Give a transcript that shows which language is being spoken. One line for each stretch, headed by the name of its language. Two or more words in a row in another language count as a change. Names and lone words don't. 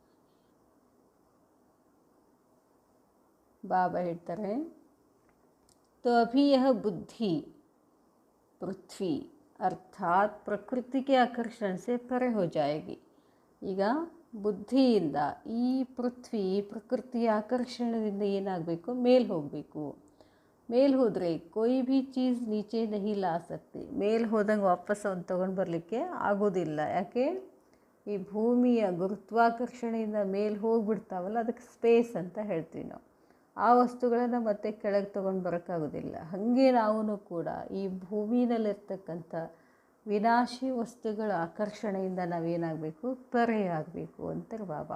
Kannada: ಬಾಬಾ ಹೇಳ್ತಾರೆ,
Hindi: तो अभी यह बुद्धि पृथ्वी अर्थात प्रकृति के आकर्षण से परे हो जाएगी।
Kannada: ಈಗ ಬುದ್ಧಿಯಿಂದ ಈ ಪೃಥ್ವಿ ಪ್ರಕೃತಿಯ ಆಕರ್ಷಣದಿಂದ ಏನಾಗಬೇಕು, ಮೇಲೆ ಹೋಗಬೇಕು. ಮೇಲೆ ಹೋದರೆ
Hindi: कोई भी चीज़ नीचे नहीं ला सकती.
Kannada: ಮೇಲೆ ಹೋದಂಗೆ ವಾಪಸ್ ಅವ್ನು ತೊಗೊಂಡು ಬರಲಿಕ್ಕೆ ಆಗೋದಿಲ್ಲ. ಯಾಕೆ? ಈ ಭೂಮಿಯ ಗುರುತ್ವಾಕರ್ಷಣೆಯಿಂದ ಮೇಲೆ ಹೋಗಿಬಿಡ್ತಾವಲ್ಲ, ಅದಕ್ಕೆ ಸ್ಪೇಸ್ ಅಂತ ಹೇಳ್ತೀವಿ ನಾವು. ಆ ವಸ್ತುಗಳನ್ನು ಮತ್ತೆ ಕೆಳಗೆ ತೊಗೊಂಡು ಬರೋಕ್ಕಾಗೋದಿಲ್ಲ. ಹಾಗೆ ನಾವು ಕೂಡ ಈ ಭೂಮಿನಲ್ಲಿರ್ತಕ್ಕಂಥ ವಿನಾಶಿ ವಸ್ತುಗಳ ಆಕರ್ಷಣೆಯಿಂದ ನಾವೇನಾಗಬೇಕು, ಪರೆಯಾಗಬೇಕು ಅಂತಾರೆ ಬಾಬಾ.